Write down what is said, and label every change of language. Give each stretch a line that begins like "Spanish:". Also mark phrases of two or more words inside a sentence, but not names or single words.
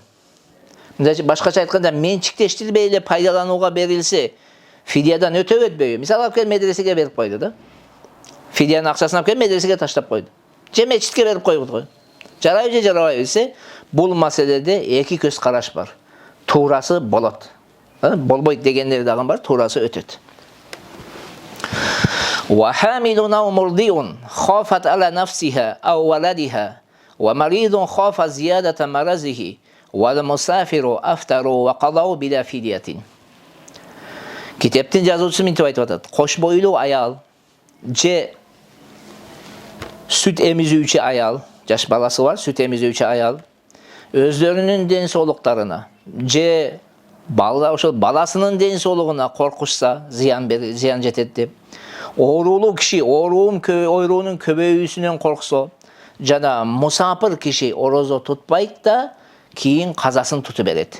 Kyrgyz: Башкача айтканда, менчиктештирбей эле пайдаланууга берилсе, фидиядан өтөп өтпөйбү? Мисалы алып келип медресеге берип койду да. Фидиянын акчасын алып келип медресеге таштап койду. Же мечитке берип койду го. Жарайбы же жарабайбы десе, бул маселеде 2 көз караш бар. Туурасы болот. Болбойт дегендер дагы бар, туурасы өтөт.
Arabic: وحامل أو مرضع خافت على نفسها أو ولدها ومريض خاف زيادة مرضه والمسافر أفطروا وقضوا بلا فدية.
Kyrgyz: Kiteptin жазуучусу мынтип айтып атат. Кош бойлуу аял же süt emizүүчү аял, жаш баласы бар, süt emizүүчү аял өздөрүнүн ден соолуктарына же ошол баласынын ден соолугуна коркушса зыян жетет деп. Оорулуу киши ойруунун көбөйүүсүнөн корксо жана мусапыр киши орозо тутпайт да кийин казасын тутуп берет.